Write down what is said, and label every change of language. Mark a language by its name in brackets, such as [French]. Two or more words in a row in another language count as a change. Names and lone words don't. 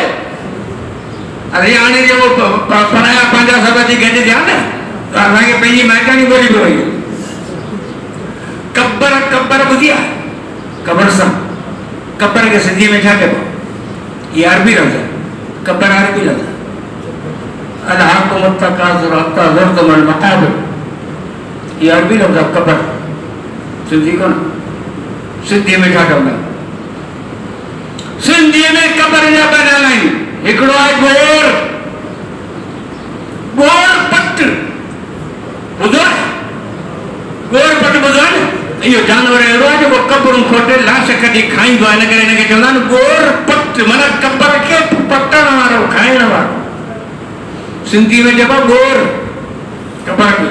[Sindhi] अरे हाणे जेको पढ़ाया पंहिंजा सभ अची गॾु थिया न त असांखे पंहिंजी माइटाणी ॿोली पई वई। कबर कबर ॿुधी आहे कब्रस्तान कबर के सिंधी में छा चइबो? [Urdu] یہ عربی لفظ ہے قبر عربی لفظ ہے. [Arabic] ألهاكم التكاثر حتى زرتم المقابر [Urdu] یہ عربی لفظ ہے [Sindhi] कबर सिंधी कोन सिंधी में छा चवंदा सिंधी में कबर जा ॿ नाला आहिनि हिकिड़ो आहे गोर गोर पट ॿुधो आहे गोर पट ॿुधो आहे न इहो जानवर अहिड़ो आहे जेको कबरूं खोटे लाश कढी खाईंदो आहे इन करे हिनखे चवंदा आहिनि गोर पट माना कबर खे पटण वारो खाइण वारो सिंधी में चइबो गोर कबर खे।